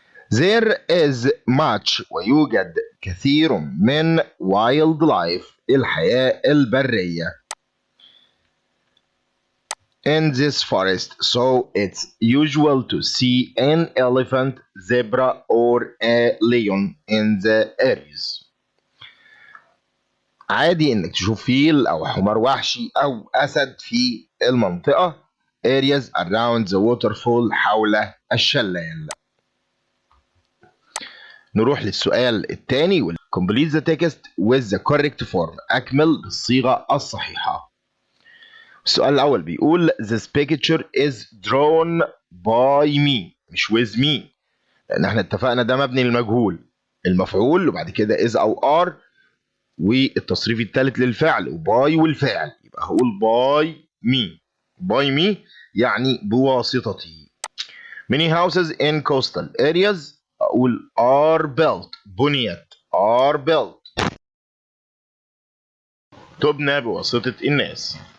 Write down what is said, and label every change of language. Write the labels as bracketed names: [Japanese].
[English] There is much [Arabic] ويوجد كثير من [English] wildlife [Arabic] الحياة البرية [English] in this forest, so it's usual to see an elephant, zebra or a lion in the areas. [Arabic] عادي انك تشوف فيل او حمار وحشي او اسد في المنطقة [English] areas around the waterfall [Arabic] حول الشلال. نروح للسؤال الثاني. [English] complete the text with the correct form. [Arabic] اكمل بالصيغة الصحيحة. السؤال الأول بيقول [English] this picture is drawn by me مش with me [Arabic] لأن احنا اتفقنا ده مبني للمجهول المفعول وبعد كده is أو are والتصريف الثالث للفعل وباي والفاعل يبقى هقول [English] by me [Arabic] يعني بواسطتي. [English] many houses in coastal areas [Arabic] أقول [English] are built [Arabic] بنيت [English] are built [Arabic] تبنى بواسطة الناس.